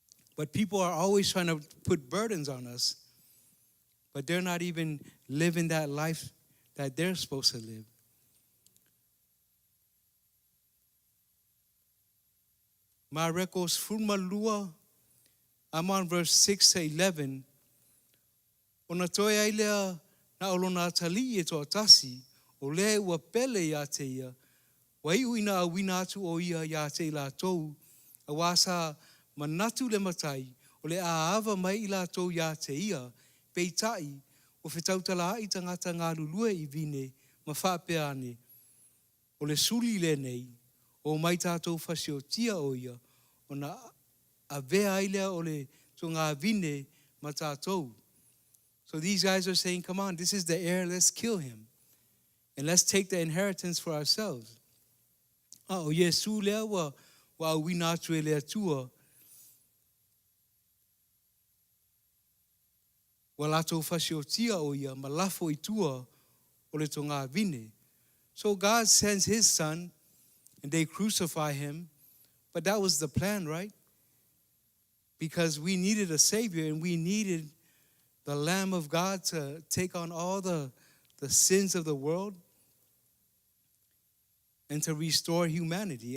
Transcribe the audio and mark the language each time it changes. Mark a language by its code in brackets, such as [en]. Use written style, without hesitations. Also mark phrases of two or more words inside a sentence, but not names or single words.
[en] But people are always trying to put burdens on us, but they're not even living that life that they're supposed to live. Marekos Furmalua, I'm on verse 6 to 11. [sm] Ona toi ailea na olona tali e toa tasi, o le ua pele ia te ia, wa iuina a wina atu o ia ia te la tou, a wasa manatu le matai, o le aava mai i la tou ia te ia, peitai, o whetautala i tangata ngā lulue i vine, ma whapeane, o le suli le nei, o mai tātou whasio tia o ia, o na a vea ailea o le to ngā vine ma tātou. [en] So these guys are saying, come on, this is the heir, let's kill him. And let's take the inheritance for ourselves. [sm] O Yesu lea wa wina atu e lea tua, wa lato whasio tia o ia, ma lafo i tua o le to ngā vine. [en] So God sends his son, and they crucify him. But that was the plan, right? Because we needed a savior, and we needed the Lamb of God to take on all the sins of the world and to restore humanity.